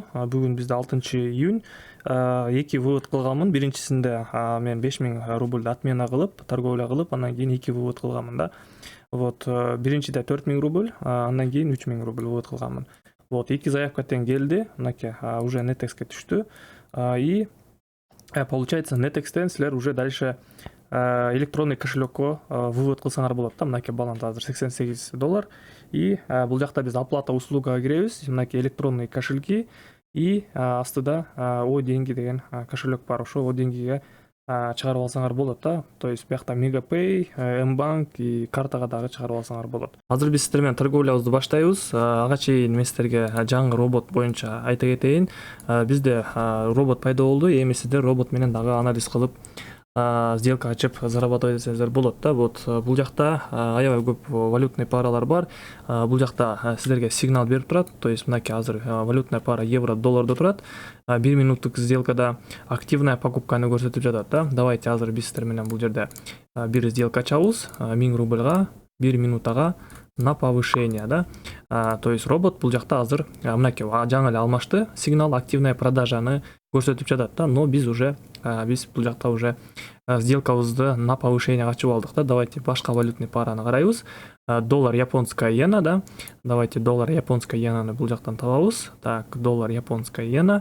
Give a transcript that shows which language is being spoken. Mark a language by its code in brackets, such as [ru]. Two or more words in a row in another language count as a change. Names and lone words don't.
[ky] Бүгүн бизде 6-июнь. Эки вывод кылганмын. Биринчисинде мен 5000 рубльды отмена кылып, торговля кылып, андан кийин 2 вывод кылганмын да. Вот, биринчиде 4000 рубль, андан кийин 3000 рубль вывод кылганмын. Вот, 2 заявка тең келди, мынакей уже Netex'ке түштү. [ru] И получается, [ky] Netex'тен силер [ru] уже дальше электронный кошелекко [ky] вывод кылсаңар болот да. Мынакей баланс азыр $88. И бул жакта биз [ru] оплата услугага [ky] киребиз. Мынакей [ru] электронный кошельки [ky] и астыда О деньги деген кошелек бар. Ошо О деньгиге чыгарып алсаңар болот да. [ru] То есть [ky] биякта Мегапэй, Мбанк и картага дагы чыгарып алсаңар болот. Азыр биз сиздер менен торговлябызды баштайбыз. Ага чейин мен сиздерге жаңы робот боюнча айта кетейин. Бизде робот пайда болду. Эми сиздер робот менен дагы анализ кылып сделка ачып зарабатывать этсеңиздер болот да. Вот, бул жакта аябай көп [ru] валютный паралар [ky] бар. Бул жакта сиздерге сигнал берип турат. [ru] То есть [ky] мынакей азыр [ru] валютная пара евро долларда [ky] турат. 1 минуттук сделкада [ru] активная покупканы [ky] көрсөтүп жатат да. Давайте азыр биз сиздер менен бул жерде бир сделка ачабыз. 1000 рубльга 1 минутага [ru] на повышение [ky] да. [ru] То есть [ky] робот бул жакта азыр мынакей жаңы эле алмашты. Сигнал [ru] активная продажаны [ky] көрсөтүп жатат да. Но биз бул жакта уже сделкабызды [ru] на повышение [ky] ачып алдык да. Давайте башка [ru] валютный параны [ky] карайбыз. [ru] Доллар японская иена [ky] да. Давайте [ru] доллар японская иенаны [ky] бул жактан табабыз. [ru] Так, доллар японская иена.